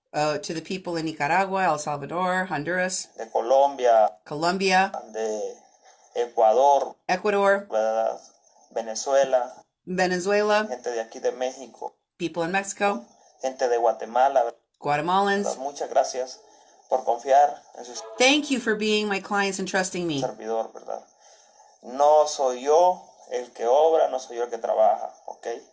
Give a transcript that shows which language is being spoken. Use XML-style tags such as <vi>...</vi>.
<en>To the people in Nicaragua, El Salvador, Honduras.</en> <es>De Colombia. De Ecuador. ¿Verdad? Venezuela. Gente de aquí de México.</es> <en>People in Mexico.</en> <es>Gente de Guatemala.</es> <en>Guatemalans.</en> <es>Muchas gracias por confiar en su</es> <en>Thank you for being my clients and trusting me.</en> <es>servidor, ¿verdad? No soy yo el que obra, no soy yo el que trabaja, ¿ok?</es>